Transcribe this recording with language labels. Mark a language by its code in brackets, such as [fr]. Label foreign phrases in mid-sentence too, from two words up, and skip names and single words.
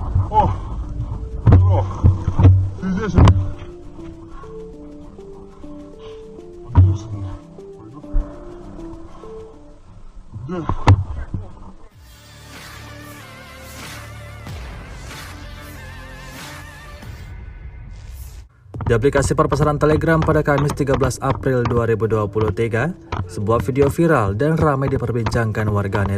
[ru] О, здорово. Ты здесь или? Поднимусь. Пойду. Где? [id] Di aplikasi perpesanan Telegram pada Kamis 13 April 2023, sebuah video viral dan ramai diperbincangkan warganet.